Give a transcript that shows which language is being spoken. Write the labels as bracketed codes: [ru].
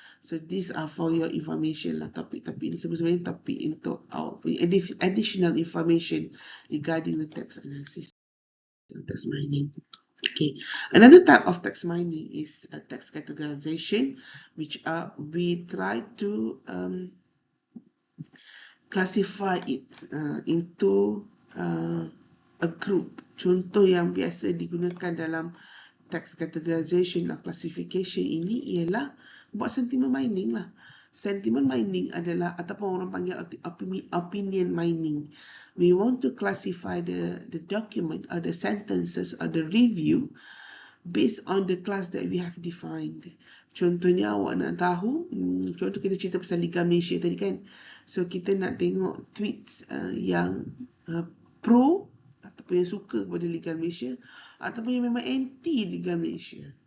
[en] So these are for your information lah. [ms] Topik-topik ini sebenarnya topik untuk [en] our additional information regarding the text analysis and text mining. Okay, another type of text mining is text categorization, which we try to classify it into a group. [ms] Contoh yang biasa digunakan dalam text categorization or classification ini ialah buat sentiment mining lah. Sentiment mining adalah, ataupun orang panggil opinion mining. [en] We want to classify the document or the sentences or the review based on the class that we have defined. [ms] Contohnya awak nak tahu, contoh kita cerita pasal Liga Malaysia tadi kan. So kita nak tengok tweets yang pro ataupun yang suka kepada Liga Malaysia ataupun yang memang anti Liga Malaysia.